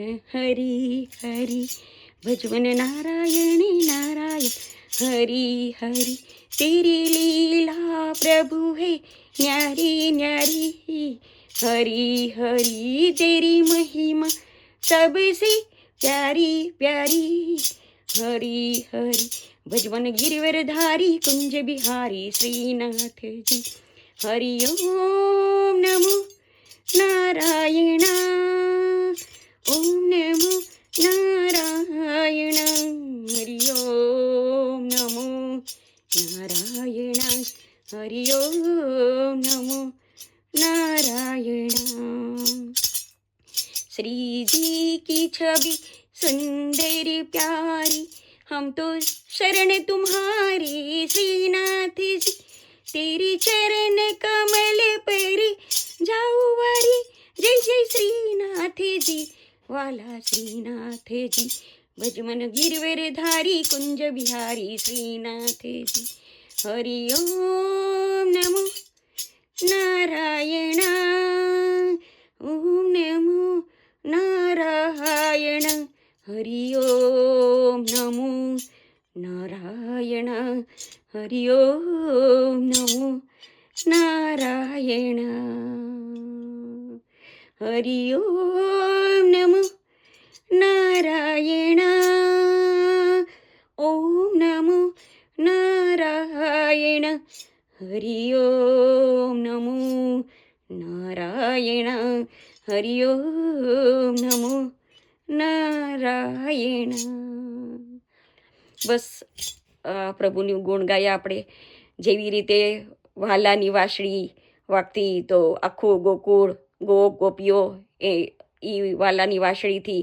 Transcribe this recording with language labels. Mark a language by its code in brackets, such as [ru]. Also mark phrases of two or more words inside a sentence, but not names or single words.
[hi] हरी हरी, भजवन नारायणी नारायण हरी हरी, तेरी लीला प्रभु हे न्यारी न्यारी, हरी हरी तेरी महिमा सबसे प्यारी प्यारी, हरी हरी भजवन गिरवरधारी कुंज बिहारी श्रीनाथ जी, हरि ओम नमो नारायण, ओम नमो नारायण, हरि ओम नमो नारायण, हरि ओम नमो नारायण. श्री जी की छवि सुंदर प्यारी, हम तो शरण तुम्हारी श्रीनाथ जी, तेरी चरण कमल पर जाऊं वारी, जय जय श्रीनाथ जी वाला श्रीनाथ जी, भजमन गिरवरधारी कुंज बिहारी श्रीनाथ जी, हरि ओम नमो नारायण, ओम नमो नारायण, हरि ओम नमो नारायण, हरि ओम नमो नारायण, हरि ओम नमो नारायण, ओम नमो नारायण, हरि ओम नमो नारायण, हरि ओम नमो નારાયણ. [gu] બસ પ્રભુનું ગુણ ગાયા આપણે. જેવી રીતે વાલાની વાંસળી વાગતી તો આખું ગોકુળ ગોપીઓ એ વાલાની વાંસળીથી.